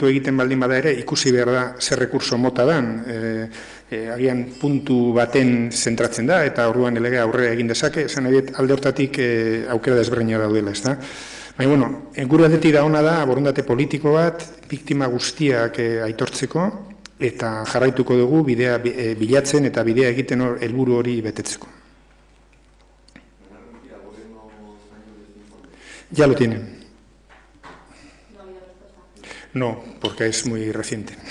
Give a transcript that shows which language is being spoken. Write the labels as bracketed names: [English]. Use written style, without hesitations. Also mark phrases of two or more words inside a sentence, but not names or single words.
[Basque] egiten baldin bada ere, ikusi behar da zer rekurso mota dan, agian puntu baten zentratzen da, eta orduan legea aurrera egin dezake, esan nahi alde hortatik aukera desberdina daudela, ezta? Baina, bueno, gure aldetik da ona da, borondate politiko bat, biktima guztiak aitortzeko, eta jarraituko dugu bidea bilatzen eta bidea egiten helburu hori betetzeko. [Spanish] Ya lo tienen. No, porque es muy reciente.